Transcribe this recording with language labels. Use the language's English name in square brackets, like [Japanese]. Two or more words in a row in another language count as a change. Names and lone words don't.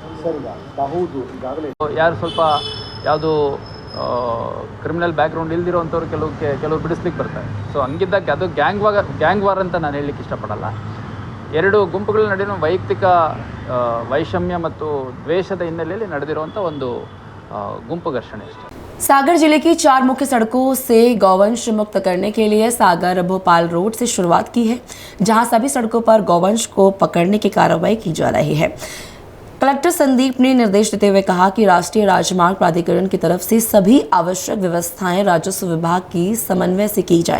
[Kannada] ಯಾರು ಸ್ವಲ್ಪ ಯಾವುದು [English] criminal background [Kannada] ಇಲ್ದಿರೋವಂಥವ್ರು ಕೆಲವರು ಬಿಡಿಸ್ಲಿಕ್ಕೆ ಬರ್ತಾರೆ. ಸೊ ಹಂಗಿದ್ದಾಗ ಅದು [English] gang war [Kannada] ಅಂತ ನಾನು ಹೇಳಲಿಕ್ಕೆ ಇಷ್ಟಪಡಲ್ಲ. ಎರಡು ಗುಂಪುಗಳ ನಡುವಿನ ವೈಯಕ್ತಿಕ ವೈಷಮ್ಯ ಮತ್ತು ದ್ವೇಷದ ಹಿನ್ನೆಲೆಯಲ್ಲಿ ನಡೆದಿರುವಂಥ ಒಂದು ಗುಂಪು ಘರ್ಷಣೆ है। [Hindi] सागर जिले की 4 मुख्य सड़कों से गौवंश मुक्त करने के लिए सागर भोपाल रोड से शुरुआत की है, जहां सभी सड़कों पर गौवंश को पकड़ने की कार्रवाई की जा रही है। कलेक्टर संदीप ने निर्देश देते हुए कहा कि राष्ट्रीय राजमार्ग प्राधिकरण की तरफ से सभी आवश्यक व्यवस्थाएं राजस्व विभाग की समन्वय से की जाए।